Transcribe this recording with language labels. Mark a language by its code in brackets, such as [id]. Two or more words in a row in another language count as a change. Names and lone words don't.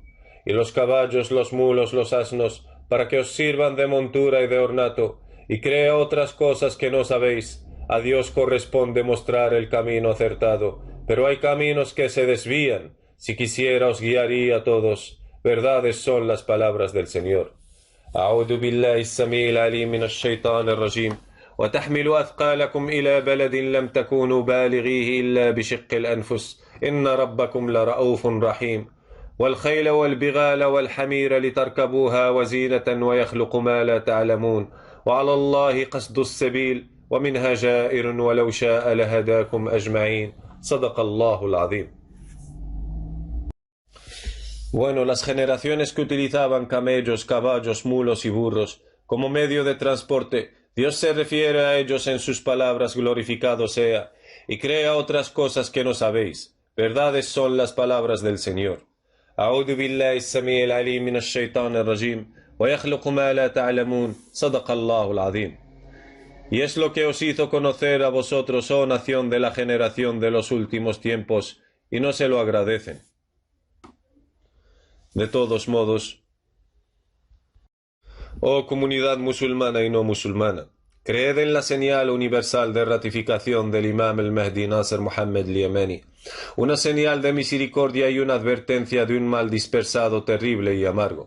[es] Y los caballos, los mulos, los asnos, para que os sirvan de montura y de ornato, y crea otras cosas que no sabéis. A Dios corresponde mostrar el camino acertado, pero hay caminos que se desvían. Si quisiera os guiaría a todos. Verdades son las palabras del Señor. [ar] أعوذ بالله السميع العليم من الشيطان الرجيم وتحملوا أثقالكم إلى بلد لم تكونوا بالغيه إلا بشق الأنفس إن ربكم لرؤوف رحيم والخيل والبغال والحمير لتركبوها وزينة ويخلق ما لا تعلمون وعلى الله قصد السبيل ومنها جائر ولو شاء لهداكم أجمعين صدق الله العظيم. [es] Bueno, las generaciones que utilizaban camellos, caballos, mulos y burros como medio de transporte, Dios se refiere a ellos en sus palabras: glorificado sea, y crea otras cosas que no sabéis. Verdades son las palabras del Señor. [ar] أعوذ بالله السميع العليم من الشيطان الرجيم ويخلق ما لا تعلمون صدق الله العظيم. [es] Y es lo que os hizo conocer a vosotros, oh nación de la generación de los últimos tiempos, y no se lo agradecen. De todos modos, oh comunidad musulmana y no musulmana, creed en la señal universal de ratificación del imam el-Mahdi Nasser Muhammad al-Yamani, una señal de misericordia y una advertencia de un mal dispersado, terrible y amargo.